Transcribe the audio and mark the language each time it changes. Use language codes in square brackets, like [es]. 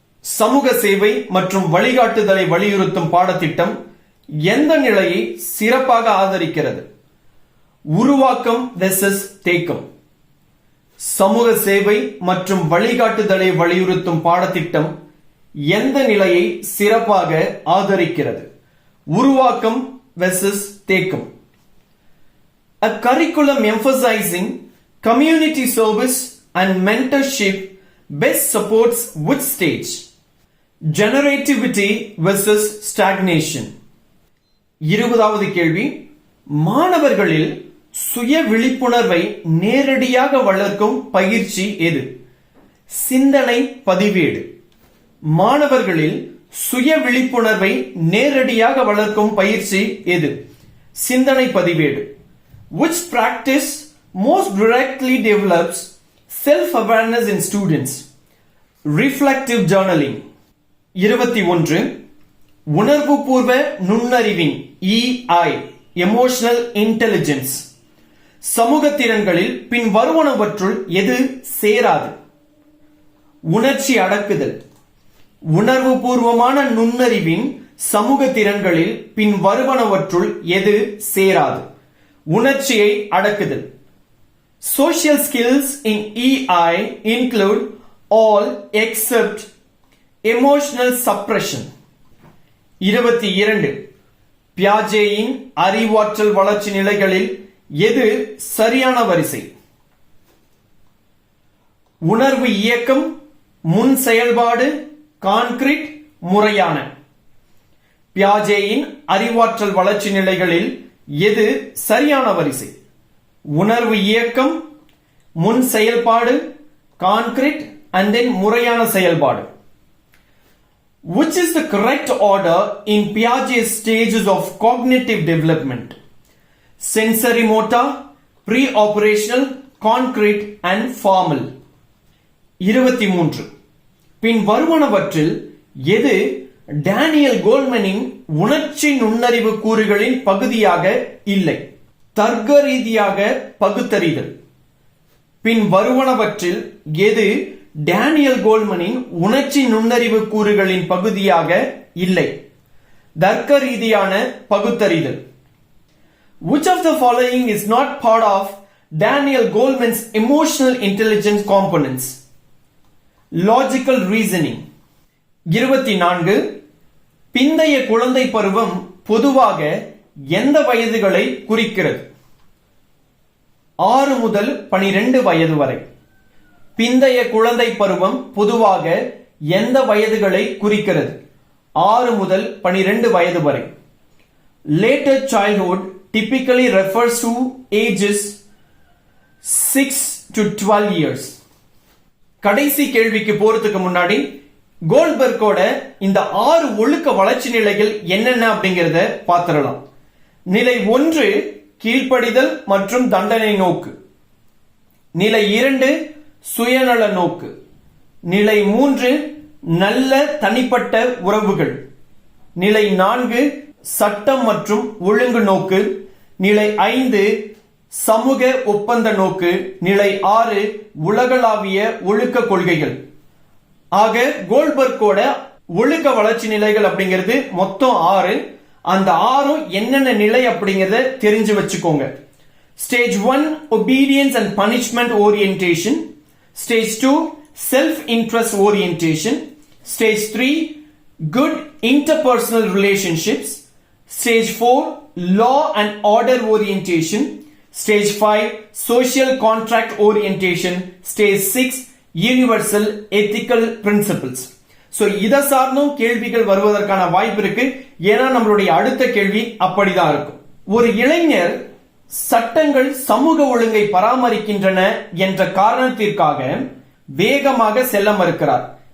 [ta] சமூக சேவை மற்றும் வழிகாட்டுதலை வலியுறுத்தும் பாடத்திட்டம் எந்த நிலையை சிறப்பாக ஆதரிக்கிறது? உருவாக்கம் வெர்சஸ் தேக்கம். சமூக சேவை மற்றும் வழிகாட்டுதலை வலியுறுத்தும் பாடத்திட்டம் எந்த நிலையை சிறப்பாக ஆதரிக்கிறது? உருவாக்கம் வெர்சஸ் தேக்கம். [en] A curriculum emphasizing community service and mentorship best supports which stage? Generativity versus stagnation. [ta] 20வது கேள்வி, மாணவர்களில் சுய விழிப்புணர்வை நேரடியாக வளர்க்கும் பயிற்சி எது? சிந்தனை பதிவேடு. மாணவர்களில் சுய விழிப்புணர்வை நேரடியாக வளர்க்கும் பயிற்சி எது? சிந்தனை பதிவேடு. [en] Which practice most directly develops self-awareness in students? Reflective journaling. 21. [ta] உணர்வுபூர்வ நுண்ணறிவின் [en] EI emotional intelligence. [ta] சமூக திறன்களில் பின் வருவனவற்றுள் எது சேராது? உணர்ச்சி அடக்குதல். உணர்வுபூர்வமான நுண்ணறிவின் சமூக திறன்களில் பின் வருவனவற்றுள் எது சேராது? உணர்ச்சியை அடக்குதல். [en] Social skills in EI include all except emotional suppression. 22. [ta] பியாஜேயின் அறிவாற்றல் வளர்ச்சி நிலைகளில் எது சரியான வரிசை? உணர்வு இயக்கம், முன் செயல்பாடு, கான்கிரீட், முறையான. பியாஜேயின் அறிவாற்றல் வளர்ச்சி நிலைகளில் எது சரியான வரிசை? உணர்வு இயக்கம், முன் செயல்பாடு, கான்கிரீட் [en] and then [ta] முறையான செயல்பாடு. [en] Which is the correct order in Piaget's stages of cognitive development? Sensory motor, pre-operational, concrete and formal. 23. [ta] பின் வருவனவற்றில் எது டேனியல் கோல்மனின் உணர்ச்சி நுண்ணறிவு கூறுகளின் பகுதியாக இல்லை? தர்க்க ரீதியாக பகுத்தறிதல். பின் வருவனவற்றில் எது டேனியல் கோல்மனின் உணர்ச்சி நுண்ணறிவு கூறுகளின் பகுதியாக இல்லை? தர்க்க ரீதியான பகுத்தறிதல். [en] Which of the following is not part of Daniel Goleman's emotional intelligence components? Logical reasoning. 24. [ta] பிந்தைய குழந்தை பருவம் பொதுவாக எந்த வயதுகளை குறிக்கிறது? 6 முதல் 12 வயது வரை. பிந்தைய குழந்தை பருவம் பொதுவாக எந்த வயதுகளை குறிக்கிறது? 6 முதல் 12 வயது வரை. [en] Later childhood typically refers to ages 6 to 12 years. [ta] கடைசி கேள்விக்கு போறதுக்கு முன்னாடி கோல்ட்பர்க்கோட இந்த 6 ஒழுக்க வளர்ச்சி நிலைகள் என்னென்ன அப்படிங்கறத பாத்திரலாம். நிலை 1 கீழ்ப்படிதல் மற்றும் தண்டனை நோக்கு. நிலை 2 சுயநல நோக்கு. நிலை 3 நல்ல தனிப்பட்ட உறவுகள். நிலை 4 சட்டம் மற்றும் ஒழுங்கு நோக்கு. நிலை 5 சமூக ஒப்பந்த நோக்கு. நிலை 6 உலகளாவிய ஒழுக்க கொள்கைகள். ஆக கோல்ட்பர்க்கோட ஒழுக்க வளர்ச்சி நிலைகள் அப்படிங்கிறது மொத்தம் 6. அந்த 6 என்னென்ன நிலை அப்படிங்கறத தெரிஞ்சு வச்சுக்கோங்க. [en] Stage 1 obedience and punishment orientation. Stage 2 self-interest orientation. Stage 3 good interpersonal relationships. Stage 4 law and order orientation. Stage 5 social contract orientation. Stage 6 universal ethical principles. [ta] So இத சார்ந்தும் கேள்விகள் வருவதற்கான வாய்ப்பு இருக்கு. ஏன்னா நம்மளுடைய அடுத்த கேள்வி அப்படிதான் இருக்கும். ஒரு இளைஞர் சட்டங்கள் சமூக ஒழுங்கை பராமரிக்கின்றன என்ற காரணத்திற்காக வேகமாக செல்ல மறுக்கிறார்.